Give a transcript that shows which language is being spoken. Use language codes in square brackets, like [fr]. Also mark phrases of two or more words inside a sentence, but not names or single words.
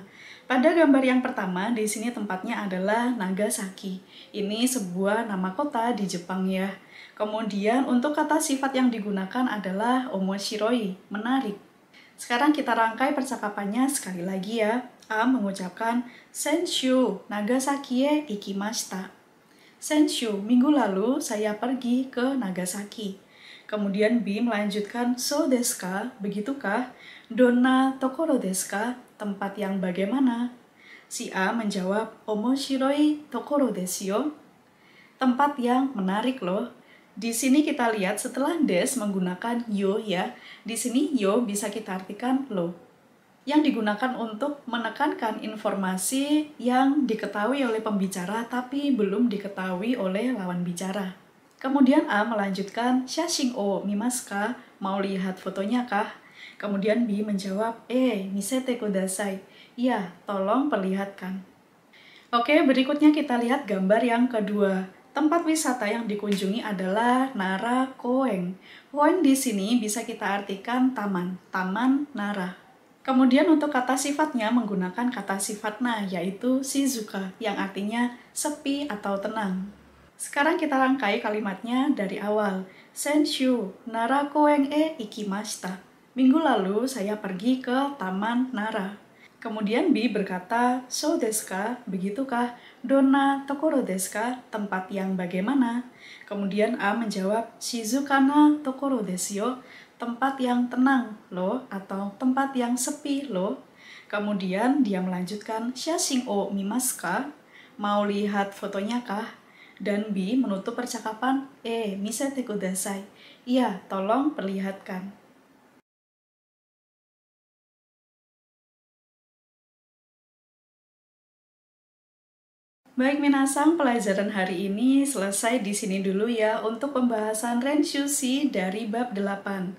[id] Pada gambar yang pertama, di sini tempatnya adalah Nagasaki. Ini sebuah nama kota di Jepang ya. Kemudian untuk kata sifat yang digunakan adalah omoshiroi, menarik. Sekarang kita rangkai percakapannya sekali lagi ya. A mengucapkan [ja] 先週長崎へ行きました. [id] Senshu, minggu lalu saya pergi ke Nagasaki. Kemudian B melanjutkan [ja] そうですか, [id] begitukah? [ja] どんなところですか, [id] tempat yang bagaimana? Si A menjawab [ja] 面白いところですよ. [id] Tempat yang menarik loh. Di sini kita lihat setelah des menggunakan yo ya. Di sini yo bisa kita artikan lo. Yang digunakan untuk menekankan informasi yang diketahui oleh pembicara tapi belum diketahui oleh lawan bicara. Kemudian A melanjutkan [ja] 写真を見ますか? [id] Mau lihat fotonya kah? Kemudian B menjawab [ja] 見せてください. [id] Ya, tolong perlihatkan. Oke, berikutnya kita lihat gambar yang kedua. Tempat wisata yang dikunjungi adalah Nara Koen. Koen di sini bisa kita artikan taman, Taman Nara. Kemudian untuk kata sifatnya menggunakan kata sifat na, yaitu shizuka, yang artinya sepi atau tenang. Sekarang kita rangkai kalimatnya dari awal. [ja] 先週奈良公園へ行きました. [id] Minggu lalu saya pergi ke Taman Nara. Kemudian B berkata, [ja] そうですか, begitukah? どんなところですか, [id] tempat yang bagaimana? Kemudian A menjawab, [ja] 静かなところですよ, [id] tempat yang tenang loh, atau tempat yang sepi loh. Kemudian dia melanjutkan, [ja] 写真を見ますか, [id] mau lihat fotonya kah? Dan B menutup percakapan, [ja] 見せてください, [id] iya, tolong perlihatkan. Baik minasang, pelajaran hari ini selesai di sini dulu ya untuk pembahasan Renshushi dari bab 8.